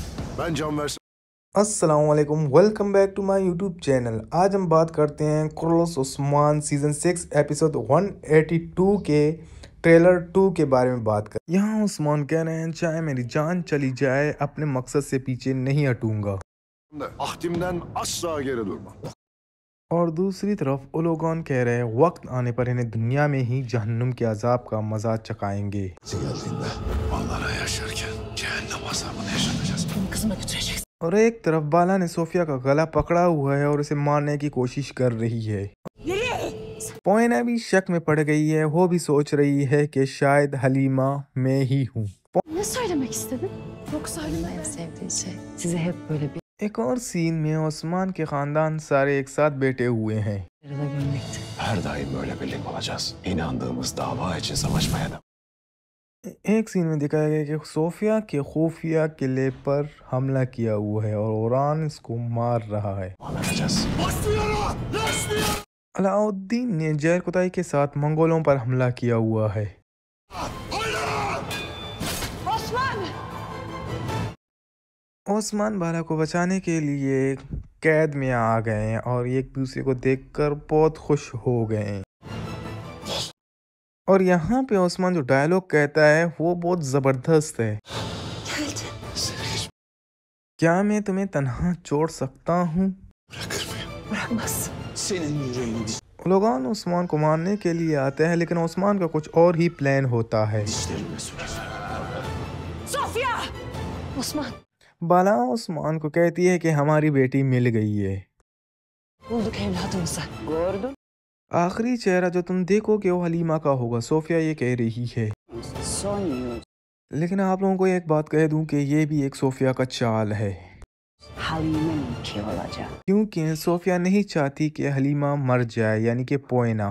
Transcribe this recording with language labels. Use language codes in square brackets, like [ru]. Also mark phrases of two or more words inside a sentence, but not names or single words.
[tr] Ben can versin. [en] अस्सलामुअलैकुम, welcome back to my YouTube channel. [hi] आज हम बात करते हैं कुर्रस उस्मान सीज़न 6 एपिसोड 182 के ट्रेलर 2 के बारे में बात कर। यहाँ उस्मान कह रहे हैं चाहे मेरी जान चली जाए अपने मकसद से पीछे नहीं हटूंगा, [tr] Ahdimden asla geri durmam. [hi] और दूसरी तरफ ओलोगॉन कह रहे हैं वक्त आने पर इन्हें दुनिया में ही जहन्नुम के अजाब का मजा चखाएंगे। [tr] Geldiğinde onlara yaşarken cehennem azabını yaşatacağız. Kızıma götüreceksin. [hi] और एक तरफ बाला ने सोफिया का गला पकड़ा हुआ है और उसे मारने की कोशिश कर रही है। पोइना भी शक में पड़ गई है, वो भी सोच रही है कि शायद हलीमा मैं ही हूँ। [tr] Ne söylemek istedin? Yoksa Halime en sevdiği şey. Size hep böyle bir [hi] एक और सीन में ओस्मान के खानदान सारे एक साथ बैठे हुए हैं। [tr] arada görmekti. Her daim böyle birlik olacağız. İnandığımız dava için savaşmaya da. [hi] एक सीन में दिखाया गया कि सोफिया के खुफिया किले पर हमला किया हुआ है और ओरान इसको मार रहा है। [tr] Devam edeceğiz. [hi] अलाउद्दीन ने जहर कुताई के साथ मंगोलों पर हमला किया हुआ है। ओस्मान बाला को बचाने के लिए कैद में आ गए हैं और एक दूसरे को देखकर बहुत खुश हो गए हैं। और यहाँ पे ओस्मान जो डायलॉग कहता है वो बहुत ज़बरदस्त है। क्या मैं तुम्हें तन्हा छोड़ सकता हूँ? [tr] Bırakır mıyım? Bırakmaz. Senin yüreğini [hi] लोगान ओस्मान को मारने के लिए आते हैं, लेकिन ओस्मान का कुछ और ही प्लान होता है। [tr] dişlerime sürer. Sofya! Osman. [hi] बाला ओस्मान को कहती है कि हमारी बेटी मिल गई है। [tr] Bulduk evladımızı. Gördün. [hi] आखिरी चेहरा जो तुम देखोगे वो हलीमा का होगा, सोफिया ये कह रही है। [tr] Son yüz. [hi] लेकिन आप लोगों को एक बात कह दूं कि ये भी एक सोफिया का चाल है, [tr] Halime'ninki olacak. [hi] क्योंकि सोफिया नहीं चाहती कि हलीमा मर जाए, यानी कि पोइना।